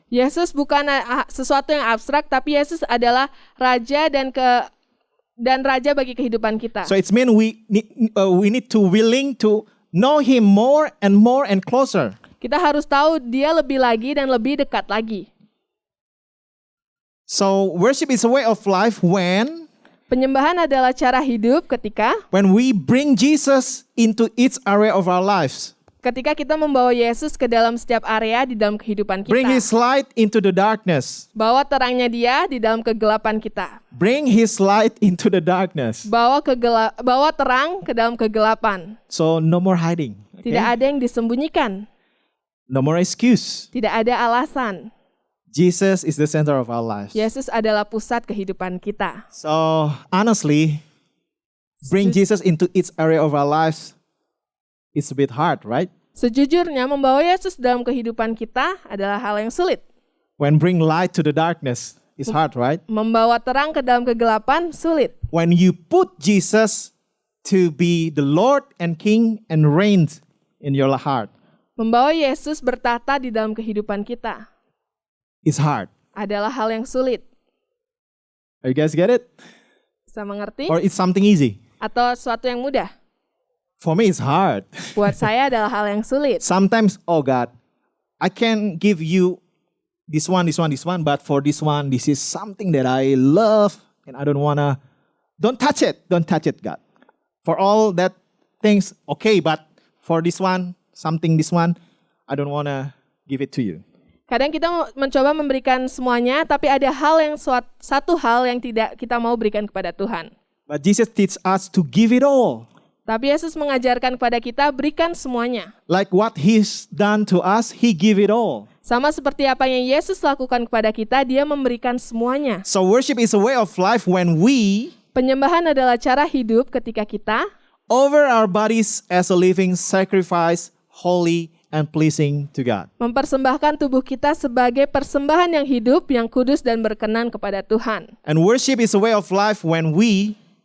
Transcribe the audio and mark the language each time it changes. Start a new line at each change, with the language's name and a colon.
Indonesian: Yesus bukan sesuatu yang abstrak, tapi Yesus adalah Raja dan Raja bagi kehidupan kita.
English: So it's mean we need to willing to know Him more and closer.
Indonesian: Kita harus tahu Dia lebih lagi dan lebih dekat lagi.
English: So worship is a way of life when
Indonesian: penyembahan adalah cara hidup
English: when we bring Jesus into each area of our lives.
Indonesian: Ketika kita membawa Yesus ke dalam setiap area di dalam kehidupan kita.
English: Bring His light into the darkness.
Indonesian: Bawa terangnya Dia di dalam kegelapan kita.
English: Bring His light into the darkness.
Indonesian: Bawa terang ke dalam kegelapan.
English: So no more hiding. Okay?
Indonesian: Tidak ada yang disembunyikan.
English: No more excuse.
Indonesian: Tidak ada alasan.
English: Jesus is the center of our lives.
Indonesian: Yesus adalah pusat kehidupan kita.
English: So honestly, bring Jesus into each area of our lives. It's a bit hard, right?
Indonesian: Sejujurnya membawa Yesus dalam kehidupan kita adalah hal yang sulit.
English: When bring light to the darkness, it's hard, right?
Indonesian: Membawa terang ke dalam kegelapan sulit.
English: When you put Jesus to be the Lord and King and reign in your heart,
Indonesian: membawa Yesus bertata di dalam kehidupan kita
English: it's hard.
Indonesian: adalah hal yang sulit.
English: Are you guys get it?
Indonesian: Bisa mengerti?
English: Or it's something easy?
Indonesian: Atau sesuatu yang mudah?
English: For me, it's hard.
Indonesian: Buat saya adalah hal yang sulit.
English: Sometimes, oh God, I can give you this one, but for this one, this is something that I love and I don't touch it, God. For all that things, okay, but for this one, I don't want to give it to you.
Indonesian: Kadang kita mencoba memberikan semuanya, tapi ada satu hal yang tidak kita mau berikan kepada Tuhan.
English: But Jesus teaches us to give it all.
Indonesian: Tapi Yesus mengajarkan kepada kita berikan semuanya.
English: Like what He's done to us, He give it all.
Indonesian: Sama seperti apa yang Yesus lakukan kepada kita, Dia memberikan semuanya.
English: So worship is a way of life when we
Indonesian: Penyembahan adalah cara hidup ketika kita
English: offer our bodies as a living sacrifice, holy and pleasing to God.
Indonesian: mempersembahkan tubuh kita sebagai persembahan yang hidup, yang kudus dan berkenan kepada Tuhan.
English: And worship is a way of life when we